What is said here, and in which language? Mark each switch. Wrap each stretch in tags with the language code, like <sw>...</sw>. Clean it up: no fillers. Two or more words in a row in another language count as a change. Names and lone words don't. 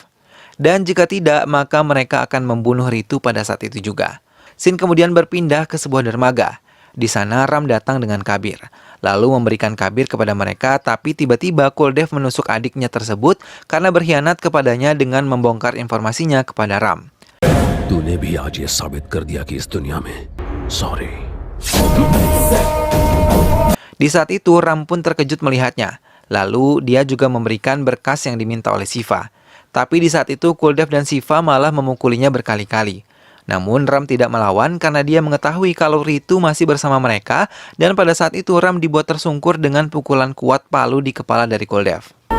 <id>Dan jika tidak, maka mereka akan membunuh Ritu pada saat itu juga. Scene kemudian berpindah ke sebuah dermaga. Di sana Ram datang dengan Kabir, lalu memberikan Kabir kepada mereka, tapi tiba-tiba Cool Dev menusuk adiknya tersebut karena berkhianat kepadanya dengan membongkar informasinya kepada Ram.</id> <hi>तूने भी आज ये साबित कर दिया कि इस दुनिया में सॉरी.</hi> <id>Di saat itu Ram pun terkejut melihatnya. Lalu dia juga memberikan berkas yang diminta oleh Siva. Tapi di saat itu Cool Dev dan Siva malah memukulinya berkali-kali. Namun Ram tidak melawan karena dia mengetahui kalau Ritu masih bersama mereka dan pada saat itu Ram dibuat tersungkur dengan pukulan kuat palu di kepala dari Cool Dev.</id>